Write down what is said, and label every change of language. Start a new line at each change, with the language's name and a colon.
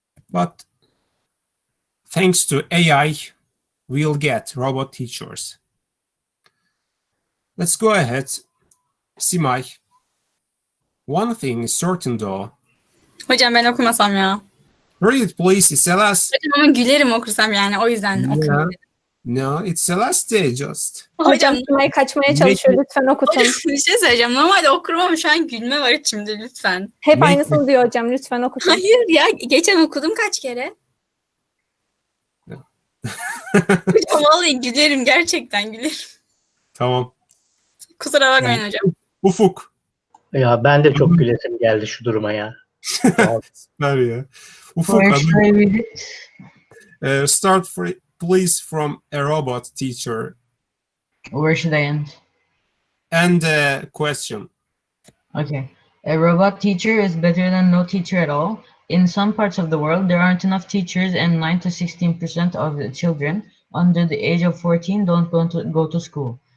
English: But thanks to AI, we'll get robot teachers. Let's go ahead. Simay, one thing is certain though.
Turkish: Hocam ben okumasam ya.
English: Read it please, it's the last.
Turkish: Hocam ama gülerim okursam yani o yüzden okumuyorum.
English: No, it's the last day just.
Turkish: Hocam Simay kaçmaya çalışıyor. Lütfen okutun. Bir şey söyleyeceğim. Normalde okurum ama şu an gülme var içimde lütfen. Hep aynısını diyor hocam. Lütfen okutun. Hayır ya geçen okudum kaç kere. Hocam vallahi gülerim gerçekten gülerim. Tamam. Kusura bakmayın hocam. Ufuk. Ya ben de çok gülesim geldi şu duruma ya. Süper ya. Ufuk,
English: Where should I read it? start please from a robot teacher. Where should I end? And a question. Okay. A robot teacher is better than no teacher at all. In some parts of the world, there aren't enough teachers, and 9 to 16% of the children under the age of 14 don't go to school.